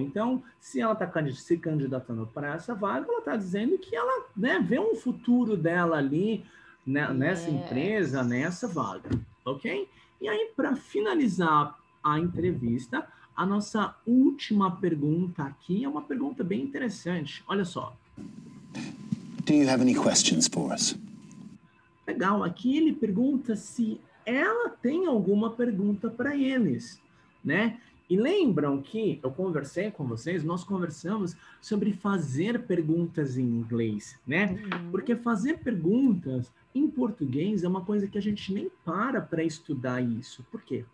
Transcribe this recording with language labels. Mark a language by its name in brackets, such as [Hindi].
[Portuguese] Então, se ela está se candidatando para essa vaga, ela está dizendo que ela, né, vê um futuro dela ali, né, nessa empresa, nessa vaga. Ok? E aí, para finalizar a entrevista, a nossa última pergunta aqui é uma pergunta bem interessante. Olha só. [English] Do you have any questions for us? [Portuguese] Legal. Aqui ele pergunta se ela tem alguma pergunta para eles, né? E lembram que eu conversei com vocês, nós conversamos sobre fazer perguntas em inglês, né? Porque fazer perguntas em português é uma coisa que a gente nem para estudar isso. Por quê?